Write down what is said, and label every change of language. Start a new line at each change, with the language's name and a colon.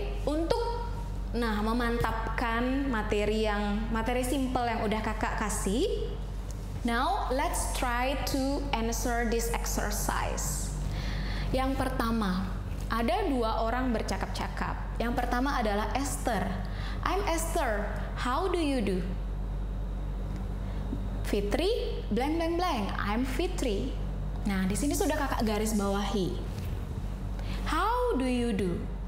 Indonesian: Untuk memantapkan materi simple yang udah kakak kasih.
English: Now let's try to answer this exercise.
Indonesian: Yang pertama, ada dua orang bercakap-cakap. Yang pertama adalah Esther.
English: I'm Esther. How do you do?
Indonesian: Fitri, blank blank blank.
English: I'm Fitri.
Indonesian: Nah, di sini sudah kakak garis bawahi.
English: How do you do?